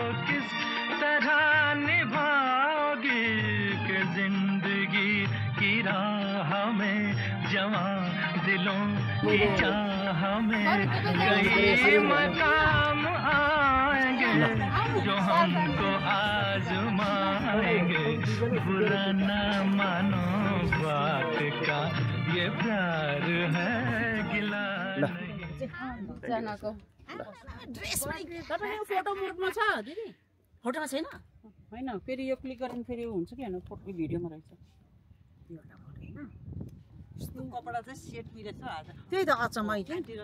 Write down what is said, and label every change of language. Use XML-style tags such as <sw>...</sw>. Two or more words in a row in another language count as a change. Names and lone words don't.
<hi>किस तरह निभाओगी कि जिंदगी की राह में जवां दिलों की चाह में कई मकाम आएंगे जो हमको आजमाएंगे बुरा न मानो बात का ये प्यार है गिला</hi> <ne>जनाको फोटो मुडमा छ दिदी फोटोमा छैन होइन फेरि यो क्लिक गर्नु फेरि हुन्छ कि होइन फोटो भिडियोमा रहेछ यस्तो कपडा चाहिँ सेट मिलेछ आज त्यही त अचम्मै थियो</ne>